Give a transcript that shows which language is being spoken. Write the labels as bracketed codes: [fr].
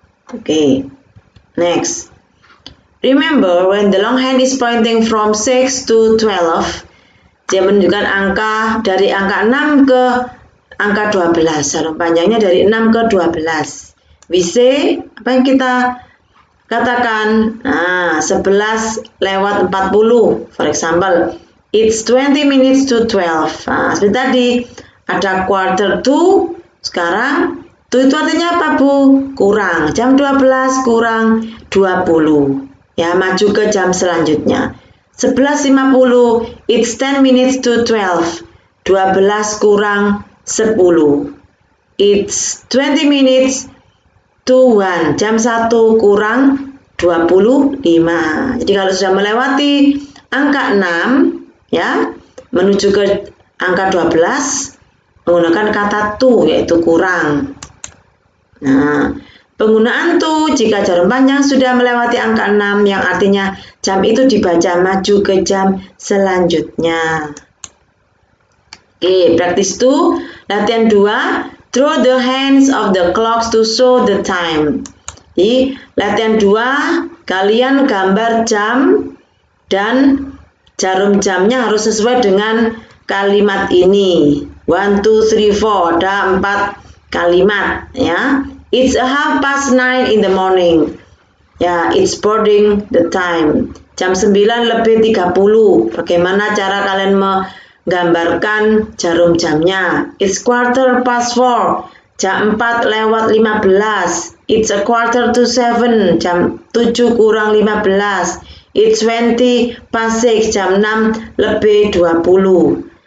[en] Oke. Next. Remember, when the long hand is pointing from 6 to 12, [id] dia menunjukkan angka dari angka 6 ke angka 12. Jarum panjangnya dari 6 ke 12. [en] We say, [id] apa yang kita katakan? Nah, 11 lewat 40. [en] For example, it's 20 minutes to 12. [id] Nah, seperti tadi, ada quarter to, sekarang, to itu artinya apa, Bu? Kurang. Jam 12 kurang 20. Ya, maju ke jam selanjutnya. [en] 11.50, it's 10 minutes to 12. [id] 12 kurang 10. [en] It's 20 minutes to 1. [id] Jam 1 kurang 25. Jadi kalau sudah melewati angka 6, ya, menuju ke angka 12, menggunakan kata to, yaitu kurang. Nah, penggunaan to jika jarum panjang sudah melewati angka 6, yang artinya jam itu dibaca maju ke jam selanjutnya. [en] Oke, practice 2. Latihan 2. Draw the hands of the clocks to show the time. [id] Di latihan 2, kalian gambar jam dan jarum jamnya harus sesuai dengan kalimat ini. 1, 2, 3, 4. Ada 4 kalimat, ya. [en] It's a 9:30 in the morning. Ya, it's boarding the time. [id] Jam 9 lebih 30. Bagaimana cara kalian menggambarkan jarum jamnya? [en] It's 4:15. [id] Jam 4 lewat 15. [en] It's a 6:45. [id] Jam 7 kurang 15. [en] It's 20 past 6. [id] Jam 6 lebih 20.